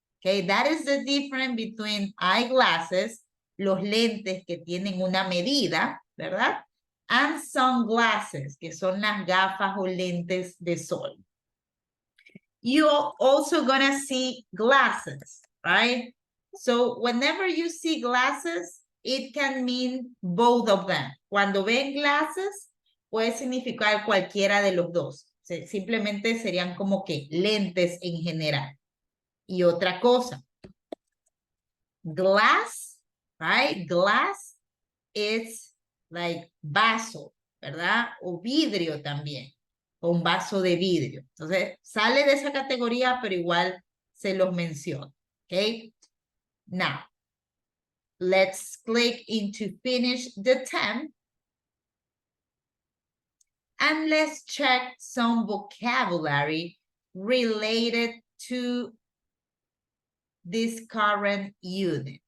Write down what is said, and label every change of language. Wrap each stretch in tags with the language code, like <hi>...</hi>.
<en>Okay, that is the difference between eyeglasses,</en> <es>los lentes que tienen una medida, ¿verdad? And sunglasses, que son las gafas o lentes de sol.</es> <en>You're also gonna see glasses, right? So whenever you see glasses, it can mean both of them.</en> <es>Cuando ven glasses, puede significar cualquiera de los dos. Simplemente serían como que lentes en general. Y otra cosa, glass, right?</es> <en>Glass is like vaso, ¿verdad?</en> <es>O vidrio también, o un vaso de vidrio. Entonces, sale de esa categoría, pero igual se los menciono, ¿ok?</es> <en>Now, let's click into finish the 10. And let's check some vocabulary related to this current unit.</en>